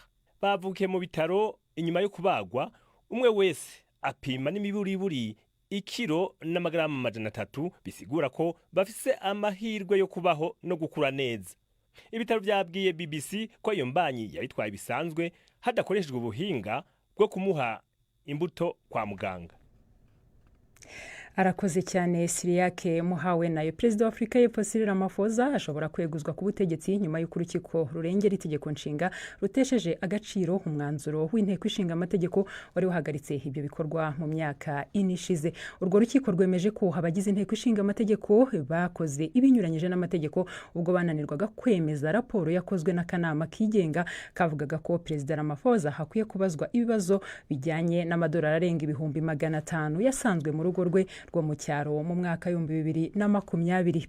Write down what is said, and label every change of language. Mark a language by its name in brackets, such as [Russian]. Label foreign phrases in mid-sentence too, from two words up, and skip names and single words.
[Rundi] Bavuke mu bitaro inyuma yo kubagwa, umwe wese apima n'imiburiburi ikiro n'amagaramu 300, bisigura ko bafise amahirwe yo kubaho no gukura neza. Ibitaro byabwiye BBC ko iyo mbanyi yabitwaye bisanzwe hadakoreshejwe ubuhinga bwo kumuha imbuto kwa muganga. Arakoze cyane Siriake Muhawe nayo. [Kinyarwanda] Perezida wa Afrika y'Epfo Cyril Ramaphosa ashobora kweguzwa ku butegetsi nyuma y'uko urukiko rurengera itegeko nshinga rutesheje agaciro umwanzuro w'inteko ishinga amategeko wari wahagaritse ibyo bikorwa mu myaka inishize. Urwo rukiko rwemeje ko abagize inteko ishinga amategeko bakoze ibinyuranyije n'amategeko ubwo bananirwaga kwemeza raporo yakozwe n'akanama kigenga kavugaga ko Perezida Ramaphosa hakwiye kubazwa ibibazo bijyanye n'amadolari arenga 500 yasanzwe mu rugo rwe rwo mu cyaro mu mwaka 2020.